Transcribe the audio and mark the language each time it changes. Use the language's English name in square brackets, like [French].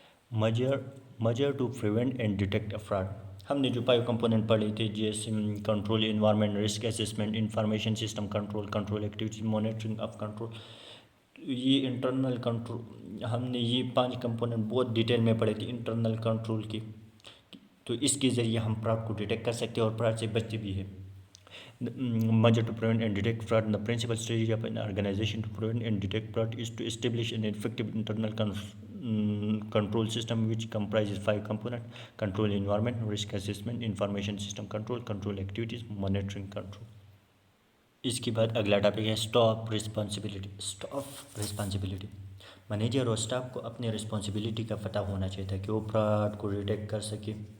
[English] Measure to prevent and detect fraud. [Urdu] ہم نے جو 5 کمپوننٹ پڑھے تھے جیسے control environment, risk assessment, information system control activity, monitoring of control. یہ انٹرنل کنٹرول ہم نے یہ 5 کمپوننٹ بہت ڈیٹیل میں پڑھے تھے انٹرنل کنٹرول کی. تو اس کے ذریعے ہم فراڈ کو ڈیٹیکٹ کر سکتے ہیں اور فراڈ سے بچتے بھی ہیں. [English] Measure to prevent and detect fraud. The principal strategy of an organization to prevent and detect fraud is to establish an effective internal control system which comprises 5 components: control environment, risk assessment, information system control activities, monitoring control. [Urdu] اس کے بعد اگلا topic ہے staff responsibility. Manager اور staff کو اپنی responsibility کا پتہ ہونا چاہیے تھا کہ وہ فراڈ کو ڈیٹیکٹ کر سکے.